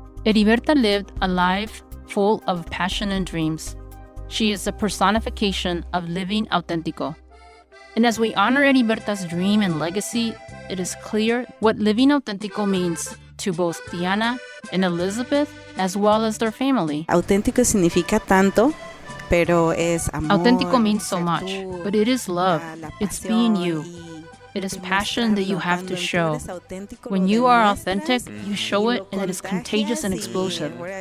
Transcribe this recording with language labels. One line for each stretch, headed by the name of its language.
English: Heriberta lived a life full of passion and dreams. She is the personification of living auténtico. And as we honor Heriberta's dream and legacy, it is clear what living auténtico means to both Diana and Elizabeth, as well as their family.
Spanish: Auténtico significa tanto, pero es amor.
English: Auténtico means so much, but it is love. It's being you. It is passion that you have to show. When you are authentic, you show it, and it is contagious and explosive.